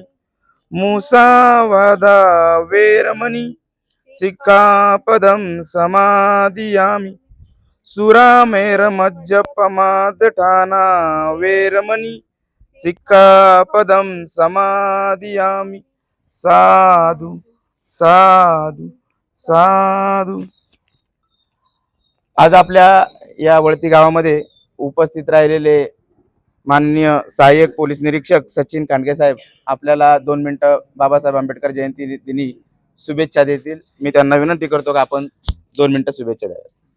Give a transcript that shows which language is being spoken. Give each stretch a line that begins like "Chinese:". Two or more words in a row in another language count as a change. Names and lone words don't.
Pali: मुसावादा वेरमणि सिक्खापदं समादियामि। सुरामेरमज्जपमादठाना वेरमणि सिक्खापदं समादियामि। साधु साधु साधु।
Marathi: आज आपल्या या वळती गावामध्ये उपस्थित राहिलेले माननीय सहाय्यक पोलीस निरीक्षक सचिन कांडगे साहेब आपल्याला 2 मिनिटं बाबासाहेब आंबेडकर जयंती दिनी शुभेच्छा देतील। मी त्यांना विनंती करतो की आपण 2 मिनिटं शुभेच्छा द्याव्यात।